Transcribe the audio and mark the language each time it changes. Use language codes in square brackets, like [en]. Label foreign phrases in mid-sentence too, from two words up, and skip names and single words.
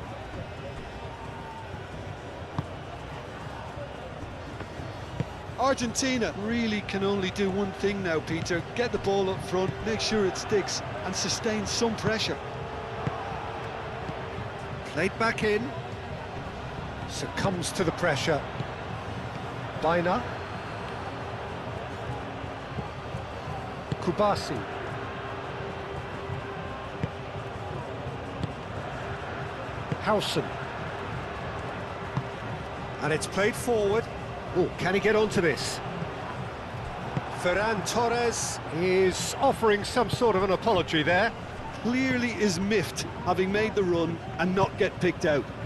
[en] Argentina really can only do one thing now, Peter. Get the ball up front, make sure it sticks, and sustain some pressure. Played back in. Succumbs to the pressure. Baina. Kubasi. Howson. And it's played forward. Oh, can he get onto this? Ferran Torres is offering some sort of an apology there. Clearly is miffed, having made the run and not get picked out.